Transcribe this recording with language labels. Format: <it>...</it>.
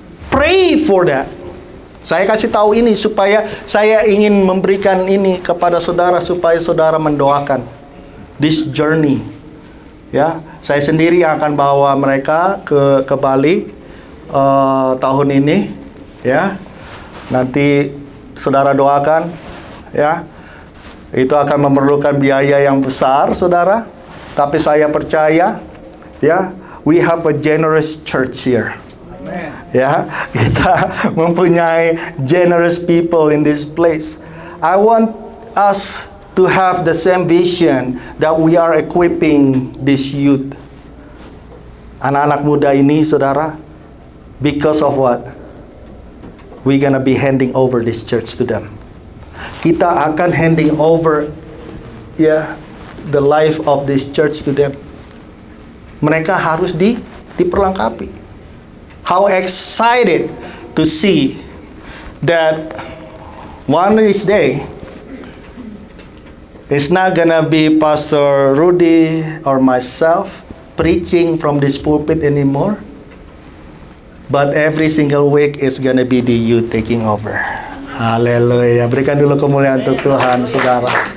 <en>Pray for that.</en> <id>Saya kasih tahu ini supaya saya ingin memberikan ini kepada saudara supaya saudara mendoakan</id> <en>this journey.</en> <id>Ya, saya sendiri yang akan bawa mereka ke Bali tahun ini, ya. Nanti saudara doakan, ya. Itu akan memerlukan biaya yang besar, saudara. Tapi saya percaya, ya,</id> <en>we have a generous church here.</en> <id>Ya, kita mempunyai</id> <en>generous people in this place. I want us to have the same vision that we are equipping this youth.</en> <id>Anak-anak muda ini, saudara,</id> <en>because of what? We gonna be handing over this church to them.</en> <id>Kita akan</id> <en>handing over, the life of this church to them.</en> <id>Mereka harus diperlengkapi.</id> <en>How excited to see that one of these days it's not gonna be Pastor Rudy or myself preaching from this pulpit anymore, but every single week is gonna be the youth taking over.</en> <id>Haleluya. Berikan dulu kemuliaan untuk Tuhan, saudara.</id>